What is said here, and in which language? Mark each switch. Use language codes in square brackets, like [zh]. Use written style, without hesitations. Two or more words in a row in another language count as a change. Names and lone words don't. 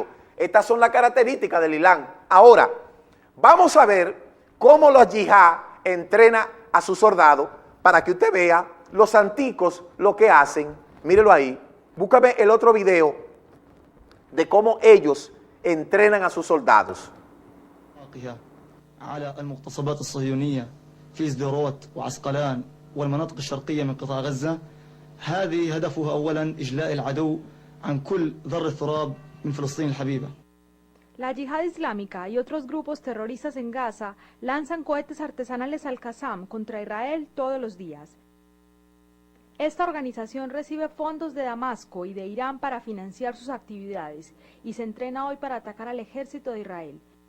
[es] Estas son las características del Islam. Ahora, vamos a ver cómo los yihad entrenan a sus soldados para que usted vea los anticos lo que hacen. Mírelo ahí. Búscame el otro video de cómo ellos entrenan a sus soldados. [ar] على المغتصبات الصهيونية في سديروت وعسقلان والمناطق الشرقية من قطاع غزة. هذه هدفها أولا إجلاء العدو عن كل ذر تراب من فلسطين الحبيبة. [es] La yihad islámica y otros grupos terroristas en Gaza lanzan cohetes artesanales al Qassam contra Israel todos los días. Esta organización recibe fondos de Damasco y de Irán para financiar sus actividades y se entrena hoy para atacar al ejército de Israel.